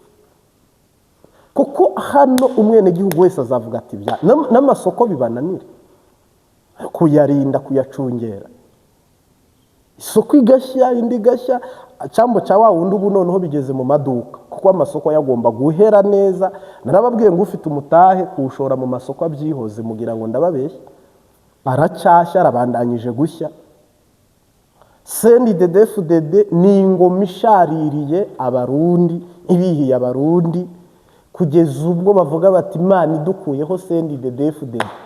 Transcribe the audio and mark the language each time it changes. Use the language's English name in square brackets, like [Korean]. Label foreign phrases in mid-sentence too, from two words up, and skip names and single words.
[Rundi] kuko hano umwene gihugu wese azavuga ati bya n'amasoko bibananira kuyarinda kuyacungera isoko igashya indi gashya cyambo cya wa wundi ubu noneho bigeze mu maduka kuko amasoko yagomba guhera neza narababwiye ngo ufite umutahe kuwushora mu masoko abyihoze mugira ngo ndababeshye aracyashya arabandanyije gushya. CNDD-FDD ni ingoma ishaririye abarundi ibihiye abarundi kugeza ubwo bavuga bati Imana idukuyeho CNDD-FDD.